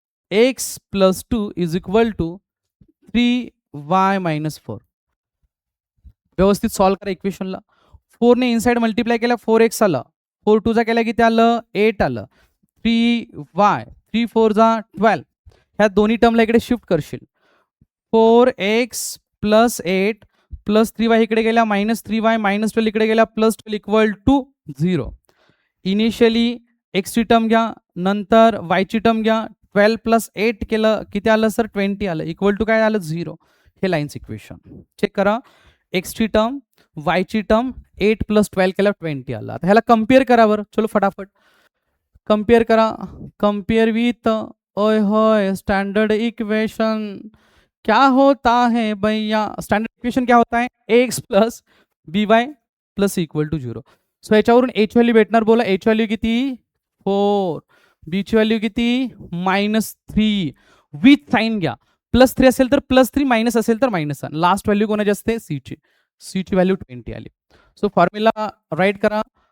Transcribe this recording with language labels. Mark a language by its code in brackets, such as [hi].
[mr] x plus 2 is equal to 3y minus 4. व्यवस्थित solve करा इक्वेशनला. 4 ने इनसाइड मल्टिप्लाय केला 4x आलं. 4 2 चा केला किती आलं? 8 आलं. 3y 3 4 जा 12. ह्या दोन्ही टर्मला इकडे शिफ्ट करशील. 4x प्लस 8 प्लस 3y इकडे गेला -3y मायनस 12 इकडे गेला +12 इक्वल टू 0. इनिशियली x ची टर्म घ्या, नंतर y ची टर्म घ्या. 12 प्लस 8 केलं किती आलं सर? 20 आलं. इक्वल टू काय आलं? 0. हे लाईन्स इक्वेशन चेक करा. x ची टर्म, y ची टर्म, 8 प्लस 12 केला 20 आला. आता ह्याला कम्पेअर करा बरं. चलो फटाफट कम्पेअर करा. कम्पेअर विथ ओय होय स्टैंडर्ड इक्वेशन. [hi] क्या होता है भैया? स्टैंडर्ड इक्वेशन क्या होता है? X plus B Y plus equal to 0. [mr] So याच्यावरून एच व्हॅल्यू भेटणार. बोला एच व्हॅल्यू किती? 4. बी ची व्हॅल्यू किती? -3. विथ साइन घ्या. +3 असेल तर +3, मायनस असेल तर मायनस. लास्ट व्हॅल्यू कोणाची असते? सी ची. सी ची व्हॅल्यू 20 आली. सो फॉर्म्युला राईट करा.